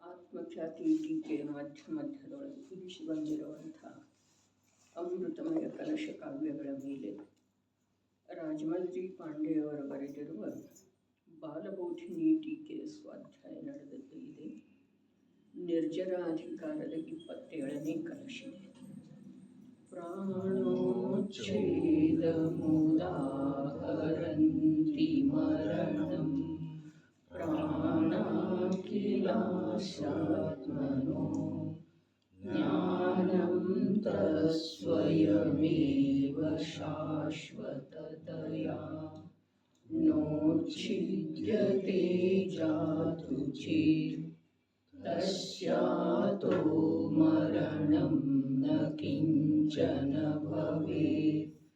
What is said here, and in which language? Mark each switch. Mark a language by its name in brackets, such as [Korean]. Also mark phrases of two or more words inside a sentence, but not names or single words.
[Kannada] ಆತ್ಮಖ್ಯಾತಿ ಟೀಕೆ ಮಧ್ಯದೊಳಗೆ ಕುದಿಸಿ ಬಂದಿರುವಂಥ ಅಮೃತಮಯ ಕಲಶ ಕಾವ್ಯಗಳ ಮೇಲೆ ರಾಜಮಲ್ಜಿ ಪಾಂಡೆಯವರು ಬರೆದಿರುವ ಬಾಲಬೋಧಿನಿ ಟೀಕೆ ಸ್ವಾಧ್ಯಾಯ ನಡೆದದ್ದು ಇದೆ. ನಿರ್ಜರ ಅಧಿಕಾರದ 27ನೇ ಕಲಶ. [Sanskrit] ಪ್ರಾಣೋಚ್ಛೇದಮುದಾಹರಂತಿ ಮರಣಂ ಪ್ರಾಣಾಖಿಲಾಸ್ಯಾತ್ಮನೋ ಜ್ಞಾನಂ ತಸ್ವಯಮೇವ ಶಾಶ್ವತತಯಾ ನೋಚ್ಛಿದ್ಯತೆ ಜಾತು ಚೇತ್ ತಸ್ಯಾತೋ ಮರಣಂ ನ ಕಿಂಚನ ಭವೇತ್